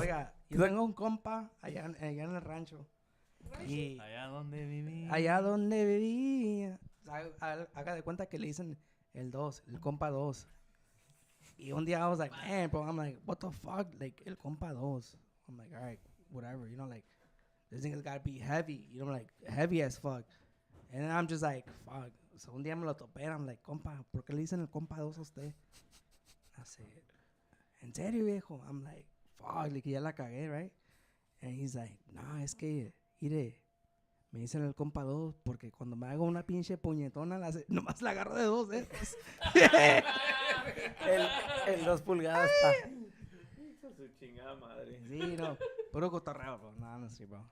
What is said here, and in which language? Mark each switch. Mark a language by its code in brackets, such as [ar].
[es] Oiga, yo tengo un compa allá en el rancho. Y Allá donde viví. allá donde vivía. Haga de cuenta que le dicen el 2, el compa 2. Y un día [en] I was like, man, bro, I'm like, what the fuck? Like, el compa 2. I'm like, all right, whatever, you know, like, this thing has got to be heavy, you know, like, heavy as fuck. And then I'm just like, fuck. So [es] un día me lo topé, [en] and I'm like, [es] compa, ¿por qué le dicen el compa 2 a usted? [en] I said, [es] ¿en serio, viejo? [en] I'm like, fuck, like, [es] ya la cagué, [en] right? And he's like, [es] no, es que, mire, me dicen el compa 2 porque cuando me hago una pinche puñetona, nomás la agarro de 2 dedos. El 2 pulgadas está. Su chingada madre. Sí, no, puro cotorreo, bro. No sé, bro.